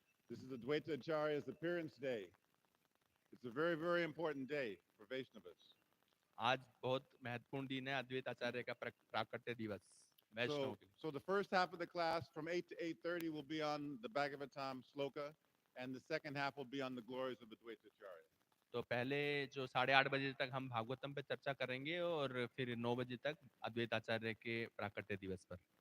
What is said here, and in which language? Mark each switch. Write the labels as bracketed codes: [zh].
[en] This is the Dvaita Acharya's appearance day. It's a very, very important day for Vaishnavas. [hi] आज बहुत महत्वपूर्ण दिन है अद्वैत आचार्य का प्राकट्य दिवस वैष्णव के लिए। [en] So the first half of the class from 8 to 8:30 will be on the Bhagavatam sloka, and the second half will be on the glories of Advaita Acharya. [hi] तो पहले जो 8:30 बजे तक हम भागवतम पे चर्चा करेंगे और फिर 9 बजे तक अद्वैत आचार्य के प्राकट्य दिवस पर।